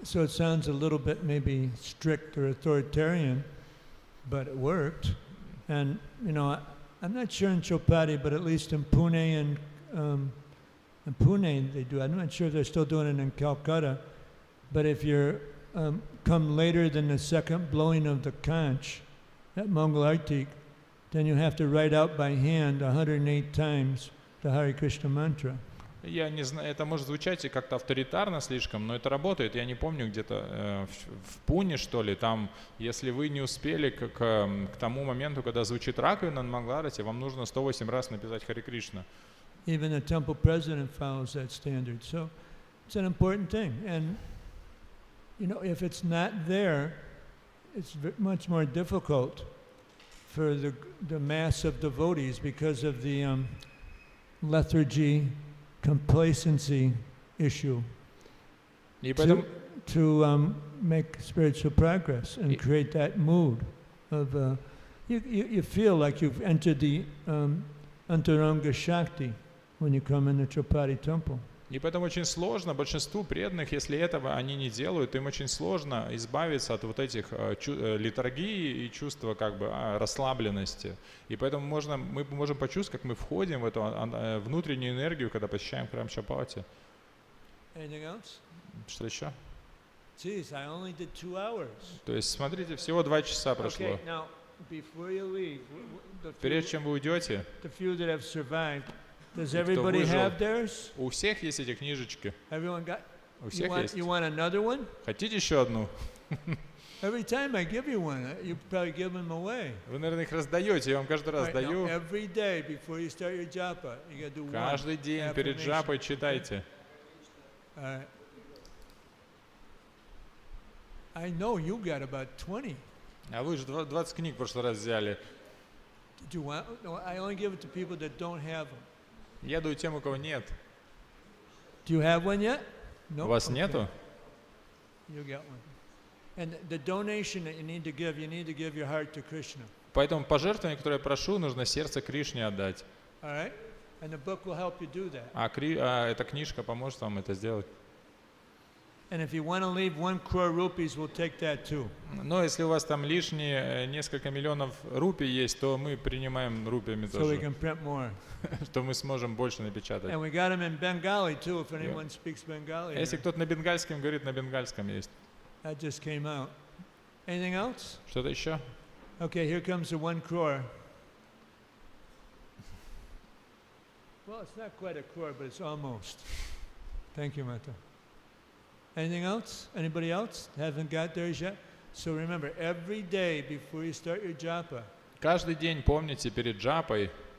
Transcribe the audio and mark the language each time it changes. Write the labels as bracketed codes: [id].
[en] So it sounds a little bit maybe strict or authoritarian, but it worked. And I'm not sure in Chopati, but at least in Pune and Pune they do. I'm not sure if they're still doing it in Calcutta. But if you're come later than the second blowing of the conch at Mangal Artik, then you have to write out by hand 108 times the Hare Krishna mantra. [ru] Я не знаю, это может звучать и как-то авторитарно слишком, но это работает. Я не помню, где-то в Пуне, что ли, там, если вы не успели к тому моменту, когда звучит раковина на Мангаларате, вам нужно 108 раз написать Харе Кришна. [en] Even the temple president follows that standard. So it's an important thing. And if it's not there, it's much more difficult for the mass of devotees because of the lethargy, complacency issue to make spiritual progress and create that mood of you feel like you've entered the Antaranga Shakti when you come in the Chopati temple. [ru] И поэтому очень сложно большинству преданных, если этого они не делают, им очень сложно избавиться от вот этих литургии и чувства как бы расслабленности. И поэтому мы можем почувствовать, как мы входим в эту внутреннюю энергию, когда посещаем храм Чапати. Что еще? [en] Jeez, I only did 2 hours. [ru] То есть, смотрите, всего 2 часа прошло. [en] Okay, now, before you leave, [ru] Прежде чем вы уйдете, [en] the few that have survived, does everybody have theirs? [ru] У всех есть эти книжечки. [en] Everyone got? [ru] У всех есть. [en] You want another one? [ru] Хотите еще одну? [en] Every time I give you one, you probably give them away. [ru] Вы, наверное, их раздаете, я вам каждый раз даю. [en] Every day before you start your japa, you got to do one. [ru] Каждый день перед джапой читайте. [en] I know you got about 20. [ru] А вы же 20 книг в прошлый раз взяли. [en] Do you want? No, I only give it to people that don't have them. [ru] Я даю тем, у кого нет. [en] Do you have one yet? No. [ru] У вас нету? [en] You get one. And the donation that you need to give your heart to Krishna. [ru] Поэтому пожертвование, которое я прошу, нужно сердце Кришне отдать. [en] All right? And the book will help you do that. [ru] А эта книжка поможет вам это сделать. [en] And if you want to leave 1 crore rupees, we'll take that too. [ru] Но если у вас там лишние несколько миллионов рупий есть, то мы принимаем рупиями [en] So we [ru] тоже, [en] can print more. [ru] что мы сможем больше напечатать. [en] And we got them in Bengali too, if anyone speaks Bengali. [ru] Если [en] here. [ru] кто-то на бенгальском говорит, на бенгальском есть. [en] That just came out. Anything else? [ru] Что-то еще? [en] Okay, here comes the 1 crore. Well, it's not quite a crore, but it's almost. Thank you, Mata. Anything else? Anybody else? Haven't got theirs yet? So remember, every day before you start your japa, [ru] Каждый день помните перед джапой,